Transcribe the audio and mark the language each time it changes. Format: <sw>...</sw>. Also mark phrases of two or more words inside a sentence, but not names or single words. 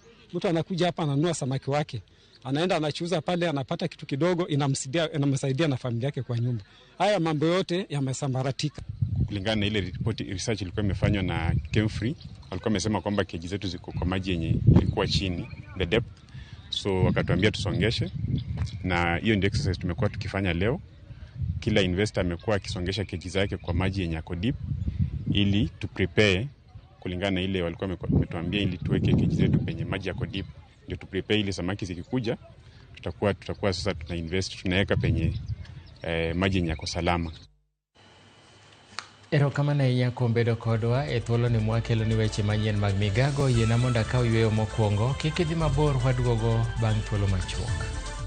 <sw>Mtu anakuja hapa ananunua samaki wake, anaenda anachuuza pale, anapata kitu kidogo, inamsaidia na familia yake kwa nyumba. Haya mambo yote yamesambaratika. Kulingana na ile report research ilikuwa imefanywa na Kemfree, walikuwa wamesema kwamba keji zetu ziko kwa maji yenye ilikuwa chini,</sw> <en>the depth.</en> <sw>So wakatuambia tusongeshe, na hiyo ndio exercise tumekuwa tukifanya leo. Kila investor amekuwa akisongesha keji zake kwa maji yenye yako deep, ili tu prepare kulingana na ile walikuwa wametuambia, ili tuweke keji zetu penye maji yako deep, ndio tu prepare ili samaki zikikuja tutakuwa sasa tuna invest, tunaweka penye maji yenye yako salama.</sw> <luo>Erokamano ahinya kuom bedo kodwa e thuolo ni mwakelo ni weche manyien mag migago. Yiena mondo akaw yweyo mokwongo, kik idhi mabor, waduogo bang' thuolo machuok.</luo>